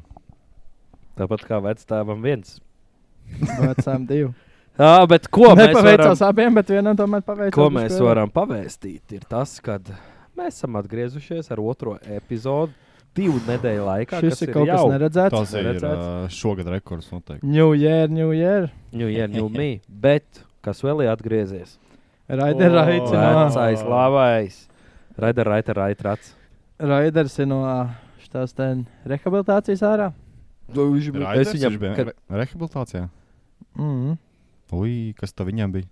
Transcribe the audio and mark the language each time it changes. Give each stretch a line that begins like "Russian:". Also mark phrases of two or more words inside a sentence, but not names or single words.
Latvian: Tāpat kā vectēvam 1. Vecām 2. Bet ko mēs Nepaveicās abiem, bet vienam tomēr paveicās. Ko mēs varam pavēstīt, ir tas, kad mēs esam atgriezušies ar 2. epizodu 2 nedēļu laikā. Šis ir kaut kas neredzēts. Tas ir šogad rekords noteikti.
English: New year. New year, new me.
Latvian: Bet kas vēl ir atgriezies? Raider Vecais labais. Raider. Raiders ir no šitās rehabilitācijas ārā. Raiders viņš bija rehabilitācijā? Ui, kas tā viņam bija?